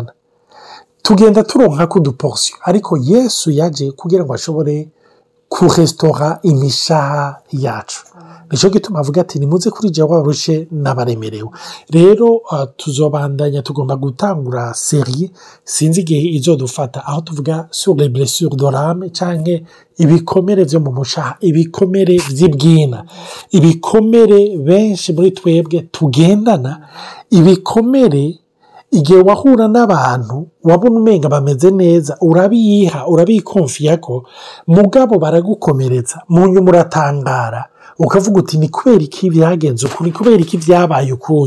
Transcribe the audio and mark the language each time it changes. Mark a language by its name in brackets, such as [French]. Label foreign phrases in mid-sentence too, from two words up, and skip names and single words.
[Rundi] Tugenda turonka ko uduportion, ariko Yesu yaje kugira ngo ashobore kurestora imishaha yacu. Nico gituma avuga ati nimuze kuri jewe abarushe n'abaremerewe. Rero tuzobandanya, tugomba gutangura serie, sinzi igihe izodufata, aho tuvuga [French] sur les blessures de l'âme, [Rundi] canke ibikomere vyo mu mushaha, ibikomere vy'ibwina, ibikomere benshi muri twebwe tugendana. Ibikomere igihe wahura n'abantu wabona umenga bameze neza, urabiyiha, urabikonfiyako, mugabo baragukomeretsa, mu nyuma uratangara, ukavuga uti ni kubera iki vyagenze uku, ni kubera iki vyabaye ukunyu.